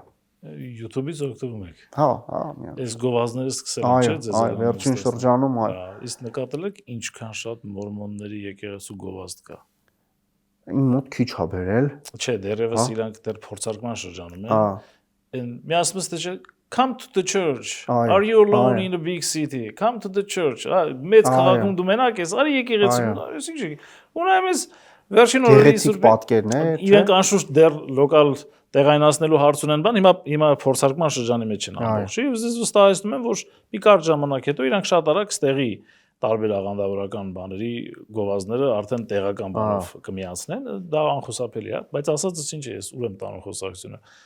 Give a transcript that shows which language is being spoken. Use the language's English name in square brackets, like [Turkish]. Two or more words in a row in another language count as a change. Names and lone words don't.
[Armenian] YouTube-ից օգտվում եք։ Հա, միան։ Այս գովազները սկսել են, չէ՞, ձեզ։ Այո, վերջին շրջանում այո։ Իսկ նկատել եք ինչքան շատ մորմոնների եկեղեցու գովազդ կա։ Իմ մոտ քիչ ա բերել։ Չէ, դեռևս իրանք դեռ փորձարկման շրջանում են։ Հա։ [English] And [Armenian] միասնից թե [English] come to the church. Are you alone in a big city? Come to the church. [Armenian] Մեծ քաղաքում դու մենակ ես, արի եկեղեցու։ Այսինքն, ունեմ ես վերջին օրերի սուրբ պատկերներ, իրենք անշուշտ դեռ լոկալ տեղայնացնելու հարց ունեն բան, հիմա փորձարկման շրջանի մեջ են ամբողջը։ Ես վստահեցնում եմ, որ մի կարճ ժամանակ հետո իրանք շատ արագ ստեղի տարբեր աղանդավորական բաների գովազդները արդեն տեղական բանով կմիացնեն, դա անխուսափելի է, բայց ասածս ինչ է, ես ուր եմ տանում խոսակցությունը։